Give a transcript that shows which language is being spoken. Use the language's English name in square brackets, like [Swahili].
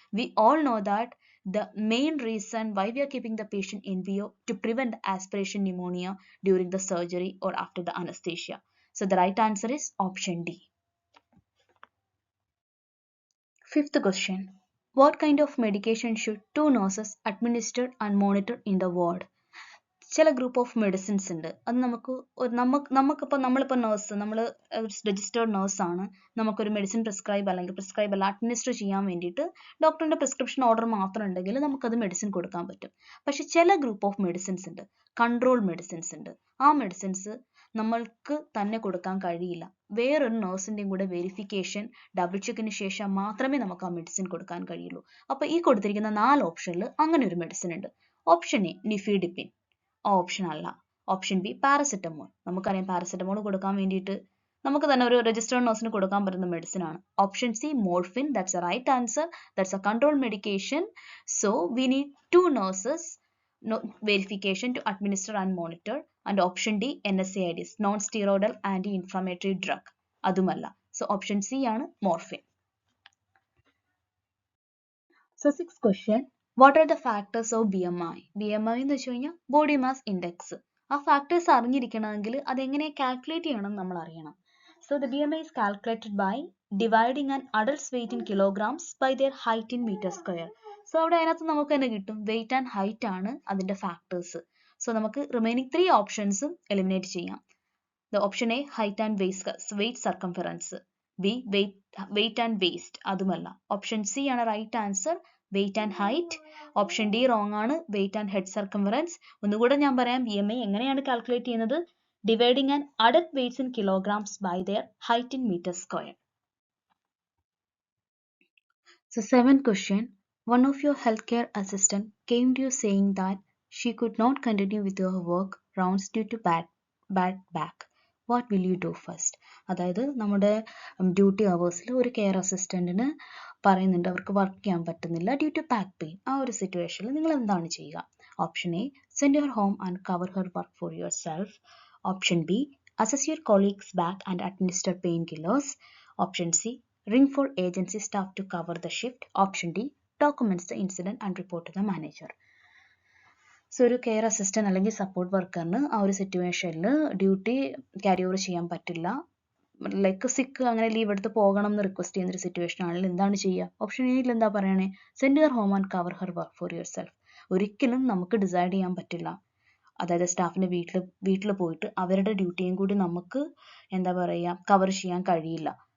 [English] We all know that the main reason why we are keeping the patient NPO to prevent aspiration pneumonia during the surgery or after the anesthesia. So the right answer is option D. Fifth question. What kind of medication should 2 nurses administer and monitor in the ward? [Malayalam] ചില group of medicines ഉണ്ട്, അത് നമുക്കിപ്പോൾ നമ്മളിപ്പോൾ nurse, നമ്മൾ registered നേഴ്സാണ്, നമുക്കൊരു medicine prescribe അല്ല administer ചെയ്യാൻ വേണ്ടിയിട്ട് ഡോക്ടറിന്റെ പ്രിസ്ക്രിപ്ഷൻ ഓർഡർ മാത്രം ഉണ്ടെങ്കിൽ നമുക്കത് മെഡിസിൻ കൊടുക്കാൻ പറ്റും. പക്ഷെ ചില ഗ്രൂപ്പ് ഓഫ് മെഡിസിൻസ് ഉണ്ട്, കൺട്രോൾ മെഡിസിൻസ് ഉണ്ട്. ആ മെഡിസിൻസ് നമ്മൾക്ക് തന്നെ കൊടുക്കാൻ കഴിയില്ല, വേറൊരു നേഴ്സിന്റെയും കൂടെ വെരിഫിക്കേഷൻ ഡബിൾ ചെക്കിന് ശേഷം മാത്രമേ നമുക്ക് ആ മെഡിസിൻ കൊടുക്കാൻ കഴിയുള്ളൂ. അപ്പോൾ ഈ കൊടുത്തിരിക്കുന്ന 4 ഓപ്ഷനിൽ അങ്ങനെ ഒരു മെഡിസിൻ ഉണ്ട്. ഓപ്ഷൻ എ നിഫിഡിപ്പിൻ, ഓപ്ഷൻ അല്ല. ഓപ്ഷൻ ബി പാരസെറ്റമോൾ, നമുക്കറിയാം പാരസെറ്റമോൾ കൊടുക്കാൻ വേണ്ടിയിട്ട് നമുക്ക് തന്നെ ഒരു രജിസ്റ്റേർഡ് നേഴ്സിന് കൊടുക്കാൻ പറ്റുന്ന മെഡിസിൻ ആണ്. [English] Option C morphine, that's a right answer, that's a control medication. So we need 2 nurses verification to administer and monitor. And option D NSAIDs, non steroidal anti-inflammatory drug, [Malayalam] അതുമല്ല. [English] So option C ആണ് morphine. So sixth question, what are the factors of BMI? [Malayalam] BMI എന്ന് വെച്ച് കഴിഞ്ഞാൽ body mass index. ആ factors അറിഞ്ഞിരിക്കണമെങ്കിൽ അതെങ്ങനെ calculate ചെയ്യണം നമ്മൾ അറിയണം. [English] So the BMI is calculated by dividing an adult's weight in kilograms by their height in meter square. [Malayalam] So അവിടെ അതിനകത്ത് നമുക്ക് തന്നെ കിട്ടും [English] weight and height [Malayalam] ആണ് അതിന്റെ ഫാക്ടേഴ്സ്. സോ നമുക്ക് റിമൈനിങ് 3 ഓപ്ഷൻസും എലിമിനേറ്റ് ചെയ്യാം. [English] The option A height and weight circumference, B weight and waist, [Malayalam] അതുമല്ല. ഓപ്ഷൻ സി ആണ് right answer, wait and height. Option D wrong ആണ്, [English] Weight and head circumference. [Malayalam] ഒന്നുകൂടെ ഞാൻ പറയാം, BMI എങ്ങനെയാണ് കാൽക്കുലേറ്റ് ചെയ്യുന്നത്? [English] Dividing an adult weights in kilograms by their height in meter square. So seventh question, one of your healthcare assistant came to you saying that she could not continue with her work rounds due to bad back. What will you do first? [Malayalam] അതായത് നമ്മുടെ duty അവേഴ്സിൽ ഒരു care അസിസ്റ്റന്റിന് പറയുന്നുണ്ട് അവർക്ക് work ചെയ്യാൻ പറ്റുന്നില്ല [English] Due to back pain. [Malayalam] ആ ഒരു സിറ്റുവേഷനിൽ നിങ്ങൾ എന്താണ് ചെയ്യുക? [English] Option A send your home and cover her work for yourself. Option B assess your colleagues back and administer painkillers. Option C ring for agency staff to cover the shift. Option D documents the incident and report to the manager. [Malayalam] So ഒരു care assistant അല്ലെങ്കിൽ support വർക്കറിന് ആ ഒരു സിറ്റുവേഷനിൽ duty carry over ചെയ്യാൻ പറ്റില്ല, like സിക്ക് അങ്ങനെ leave എടുത്ത് പോകണം എന്ന് റിക്വസ്റ്റ് ചെയ്യുന്ന ഒരു സിറ്റുവേഷൻ ആണെങ്കിൽ എന്താണ് ചെയ്യുക? ഓപ്ഷൻ എയിൽ എന്താ പറയണേ? [English] Send your home and cover her work for yourself. [Malayalam] ഒരിക്കലും നമുക്ക് ഡിസൈഡ് ചെയ്യാൻ പറ്റില്ല, അതായത് സ്റ്റാഫിന്റെ വീട്ടിൽ പോയിട്ട് അവരുടെ ഡ്യൂട്ടിയും കൂടി നമുക്ക് എന്താ പറയുക കവർ ചെയ്യാൻ കഴിയില്ല.